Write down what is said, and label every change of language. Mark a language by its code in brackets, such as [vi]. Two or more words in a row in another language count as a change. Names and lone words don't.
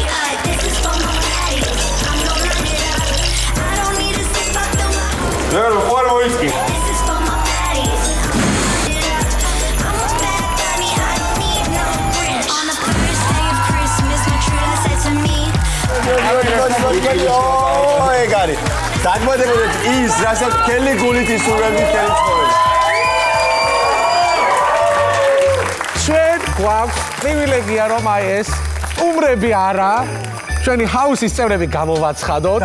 [en] This is for my fatty. I'm gonna light it up. I don't need a sip of the wine. Girl, what are we? This is for my fatties. I'm a bad bunny, I don't need no Grinch. On the first day of Christmas, my true love said to me, ეგარი. [ka] დაგმოდებოდეთ ის, რასაც ქელი გულით ისურვებთ ქელი ცხოვრება. ჩვენ გვაქვს პრივილეგია რომ აი ეს სტუმრები არა ჩვენი ჰაუსის წევრები გამოვაცხადოთ